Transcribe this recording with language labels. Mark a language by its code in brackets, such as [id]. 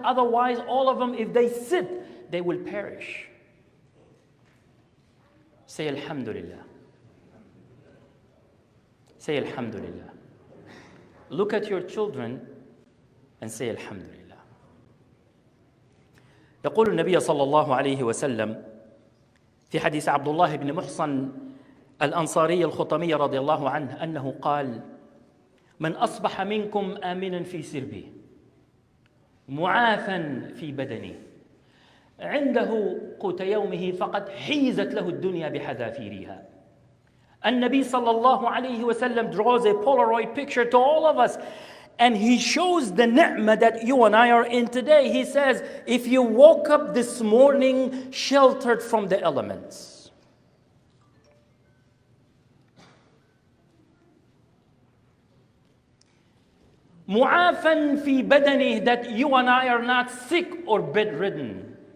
[en] Otherwise, all of them, if they sit, they will perish. Say Alhamdulillah. Say Alhamdulillah. Look at your children and say Alhamdulillah. [ar] يقول النبي صلى الله عليه وسلم في حديث عبد الله بن محصن الأنصاري الخطمي رضي الله عنه أنه قال: من أصبح منكم آمنا في سربه معافا في بدنه عنده قوت يومه فقد حيزت له الدنيا بحذافيرها. النبي صلى الله عليه وسلم [en] draws a Polaroid picture to all of us, and he shows the ni'mah that you and I are in today. He says, if you woke up this morning sheltered from the elements, [ar] mu'afan fi badani, [en] that you and I are not sick or bedridden.